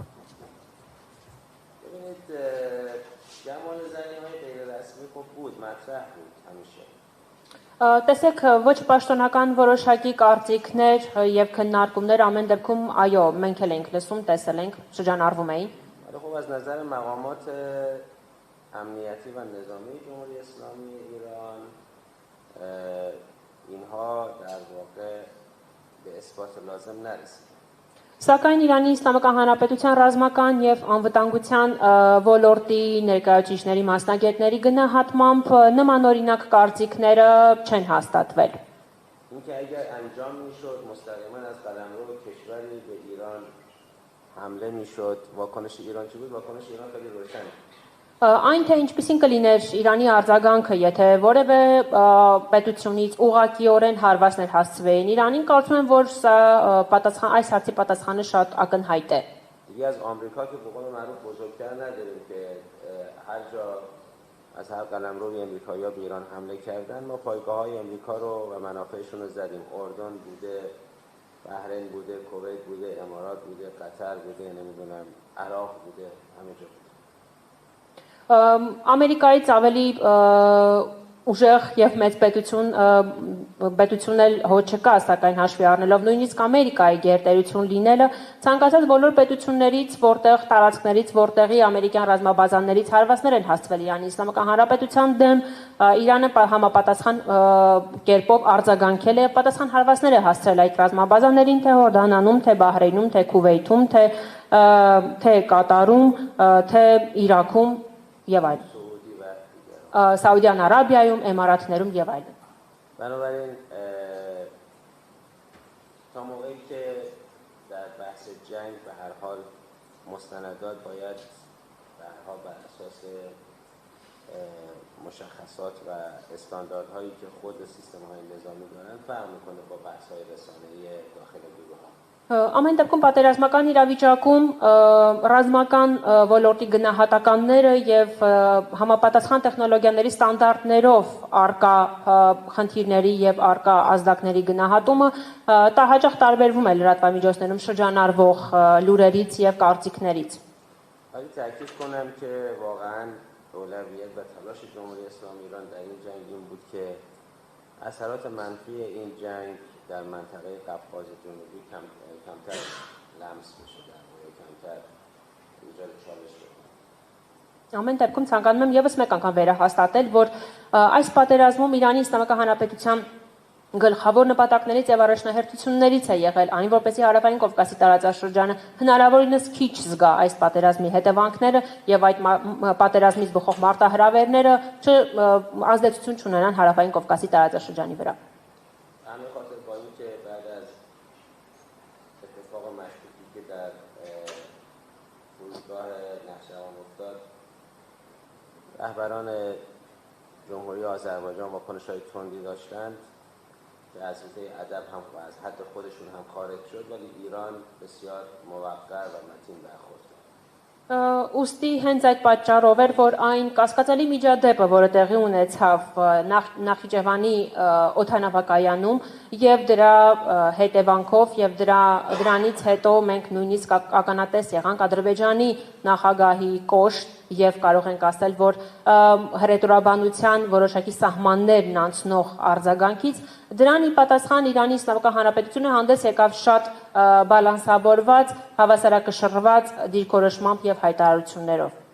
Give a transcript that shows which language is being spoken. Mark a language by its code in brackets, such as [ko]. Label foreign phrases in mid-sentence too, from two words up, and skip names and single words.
[fa] ببینید گمان زنی‌های غیر رسمی خب بود، مطرح بود همیشه. [hy] Տեսեք, ոչ պաշտոնական որոշակի կարծիքներ եւ քննարկումներ ամեն դեպքում այո, մենք էլ ենք լսում, տեսել ենք, շրջանառվում էին։ [fa] ولی خب از نظر مقامات امنیتی و نظامی جمهوری اسلامی ایران اینها در واقع به اثبات لازم نرسید. [hy] Սակայն Իրանի Իսլամական Հանրապետության ռազմական եւ անվտանգության ոլորտի ներկայացուցիչների մասնագետների գնահատմամբ նմանօրինակ կարծիքները չեն հաստատվել։ [fa] اینکه اگر انجام میشد مستقیما از قلمرو کشوری به ایران حمله میشد، واکنش ایران چی بود؟ واکنش ایران خیلی روشنه. [hy] Այն թե ինչպիսին կլիներ Իրանի արձագանքը, եթե որևէ պետությունից ուղղակիորեն հարվածներ հասցվեին Իրանին, կարծում եմ, որ այս հարցի պատասխանը շատ ակնհայտ է։ [fa] دیگه از آمریکا که به قول معروف بزرگتر نداریم که هر جا از هر قلمروی امریکایی‌ها به ایران حمله کردن، ما پایگاه‌های امریکا رو و منافعشون رو زدیم. اردن بوده، بحرین بوده، کویت بوده، امارات بوده، قطر بوده، نمیدونم عراق بوده، همه جا بوده. [hy] Ամերիկայից ավելի ուժեղ եւ մեծ պետություն էլ հո չկա, սակայն հաշվի առնելով նույնիսկ Ամերիկայի գերտերություն լինելը, ցանկացած բոլոր պետություններից, որտեղ տարածքներից, որտեղի ամերիկյան ռազմաբազաներից հարվածներ են հասցվել Իրանի Իսլամական Հանրապետության դեմ, Իրանը համապատասխան կերպով արձագանքել է, պատասխան հարվածներ է հասցրել այդ ռազմաբազաներին, թե Հորդանանում, թե Բահրեյնում, թե Քուվեյթում, թե Կատարում, թե Իրաքում եւ այլն, Սաուդյան Արաբիայում, Էմիրատներում եւ այլն։ [fa] بنابراین تا موقعی که در بحث جنگ به هر حال مستندات باید به هر حال بر اساس مشخصات و استانداردهایی که خود سیستم‌های نظامی دارن فرق میکنه با بحث‌های رسانه‌ای داخل گروه‌ها. [hy] Ամեն դեպքում պատերազմական իրավիճակում ռազմական ոլորտի գնահատականները եւ համապատասխան տեխնոլոգիաների ստանդարտներով արկա խնդիրների եւ արկա ազդակների գնահատումը հաճախ տարբերվում է լրատվամիջոցներում շրջանառվող լուրերից եւ կարծիքներից։ [fa] ولی تاکید کنم که واقعا اولویت و تلاش جمهوری اسلامی ایران در این جنگ این بود که اثرات منفی این جنگ در منطقه قفقاز جنوبی کمتر لمس بشه، در واقع کمتر ایجاد چالش بشه. [hy] Ամեն դեպքում ցանկանում եմ եւս մեկ անգամ վերահաստատել, որ այս պատերազմում Իրանի Իսլամական Հանրապետության գլխավոր նպատակներից եւ առաջնահերթություններից է եղել այն, որպեսզի Հարավային Կովկասի տարածաշրջանը հնարավորինս քիչ զգա այս պատերազմի հետևանքները եւ այդ պատերազմից բխող մարտահրավերները ազդեցություն չունենան Հարավային Կովկասի տարածաշրջանի վրա։ [fa] همین خاطر با اینکه بعد از اتفاق مشکوکی که در فرودگاه نخجوان افتاد، رهبران جمهوری آذربایجان واکنش‌های تندی داشتند، که از حوزه ادب هم از حد خودشون هم خارج شد ولی ایران بسیار موقر و متین برخورد کرد. [hy] Ոստի հենց այդ պատճառով էր, որ այն կասկածելի միջադեպը, որը տեղի ունեցավ Նախիջևանի օդանավակայանում եւ դրա հետևանքով եւ դրանից հետո մենք նույնիսկ ականատես եղանք Ադրբեջանի նախագահի կոշտ եւ կարող ենք ասել, որ հռետորաբանության որոշակի սահմաններն անցնող արձագանքից դրան ի պատասխան Իրանի Իսլամական Հանրապետությունը հանդես եկավ շատ բալանսավորված, հավասարակշռված դիրքորոշմամբ եւ հայտարարություններով։